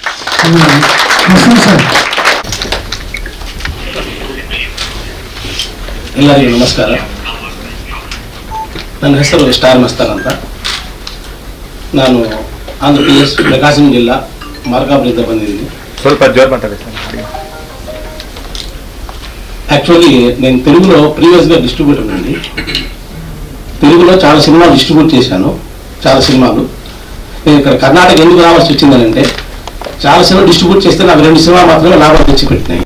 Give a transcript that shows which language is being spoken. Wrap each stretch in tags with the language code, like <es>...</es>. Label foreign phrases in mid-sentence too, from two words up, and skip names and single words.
<kn>ಎಲ್ಲರಿಗೂ ನಮಸ್ಕಾರ. ನನ್ನ ಹೆಸರು ಸ್ಟಾರ್ ಮಸ್ತಾನ್ ಅಂತ. ನಾನು ಆಂಧ್ರ ಪ್ರದೇಶ್ ಪ್ರಕಾಶಂ ಜಿಲ್ಲಾ ಮಾರ್ಕಾಪುರದಿಂದ ಬಂದಿದ್ದೀನಿ. ಸ್ವಲ್ಪ ಜೋರ್ ಮಾತಾಡಿ.</kn> <te>యాక్చువల్లీ నేను తెలుగులో</te> <en>previous distributor</en> <te>అండి. తెలుగులో చాలా సినిమాలు డిస్ట్రిబ్యూట్ చేశాను, చాలా సినిమాలు. నేను ఇక్కడ కర్ణాటక ఎందుకు రావాల్సి వచ్చిందనంటే చాలా సినిమా డిస్ట్రిబ్యూట్ చేస్తే నాకు 2 సినిమా మాత్రమే లాభాలు తెచ్చిపెట్టినాయి.</te>